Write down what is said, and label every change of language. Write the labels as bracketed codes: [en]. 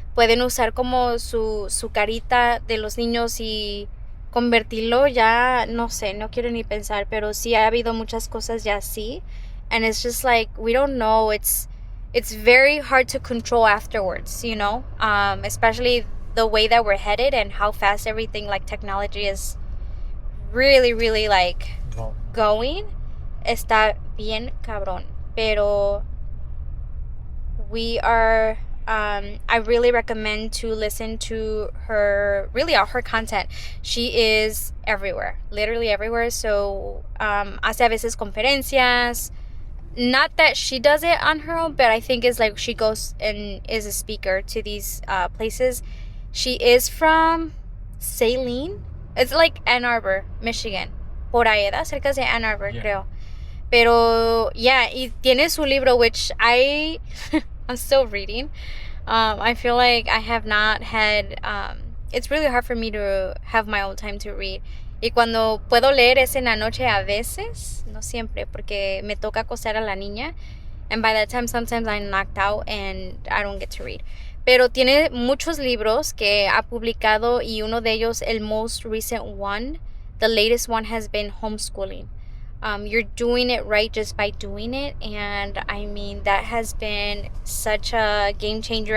[es] Pueden usar como su carita de los niños y convertirlo ya, no sé, no quiero ni pensar, pero sí ha habido muchas cosas ya así. [en] And it's just like, we don't know. It's very hard to control afterwards, especially the way that we're headed and how fast everything, like technology, is really, really like going. [es] Está bien cabrón. Pero [en] we are, I really recommend to listen to her content. She is everywhere, literally everywhere. [es] So hace a veces conferencias. [en] Not that she does it on her own, but I think it's like she goes and is a speaker to these places. She is from Saline. It's like Ann Arbor, Michigan. [es] Por ahí, cerca de Ann Arbor, yeah. Creo. Pero, yeah, y tiene su libro, [en] which I'm still reading. I feel like I have not had, it's really hard for me to have my own time to read. [es] Y cuando puedo leer es en la noche a veces, no siempre, porque me toca acostar a la niña. [en] And by that time, sometimes I'm knocked out and I don't get to read. [es] Pero tiene muchos libros que ha publicado, y uno de ellos, el [en] most recent one, the latest one, has been homeschooling. You're doing it right just by doing it. And I mean, that has been such a game changer.